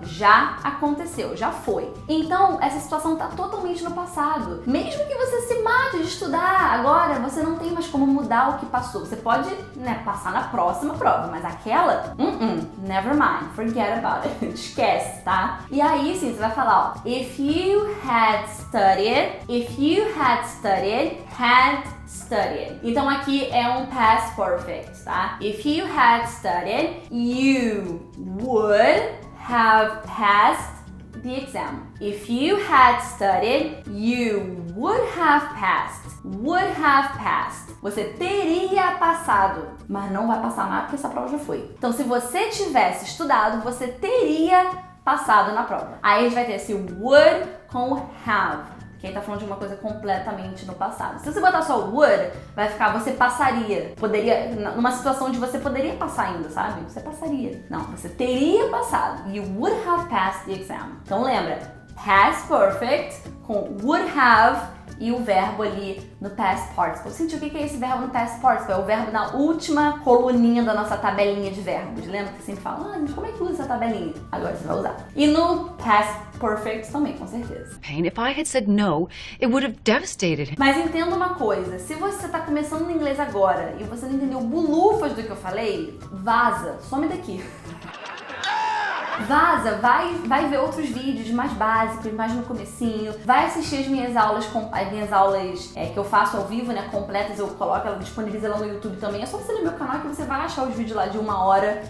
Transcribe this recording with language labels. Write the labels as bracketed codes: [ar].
[pt] Já aconteceu, já foi. Então, essa situação tá totalmente no passado. Mesmo que você se mate de estudar, agora você não tem mais como mudar o que passou. Você pode, passar na próxima prova, mas aquela, [en] never mind, forget about it. [pt] Esquece, tá? E aí sim, você vai falar, ó, [en] if you had studied, had studied. [pt] Então aqui é um past perfect, tá? [en] If you had studied, you would have passed the exam. If you had studied, you would have passed. Would have passed. [pt] Você teria passado, mas não vai passar mais porque essa prova já foi. Então, se você tivesse estudado, você teria passado na prova. Aí a gente vai ter esse would com have. Quem tá falando de uma coisa completamente no passado. Se você botar só would, vai ficar você passaria. Poderia, numa situação onde você poderia passar ainda, sabe? Você passaria. Não, você teria passado. [en] You would have passed the exam. [pt] Então lembra, past perfect com would have e o verbo ali no past participle. Gente, o que é esse verbo no past participle? É o verbo na última coluninha da nossa tabelinha de verbos. Lembra que sempre fala, mas como é que usa essa tabelinha? Agora você vai usar. E no past perfect também, com certeza. [en] Pain, if I had said no, it would have devastated him. [pt] Mas entenda uma coisa, se você tá começando no inglês agora e você não entendeu bulufas do que eu falei, vaza, some daqui. Vaza, vai ver outros vídeos mais básicos, mais no comecinho, vai assistir as minhas aulas que eu faço ao vivo, né, completas, eu coloco, ela disponibiliza lá no YouTube também, é só você ir no meu canal que você vai achar os vídeos lá de 1 hora.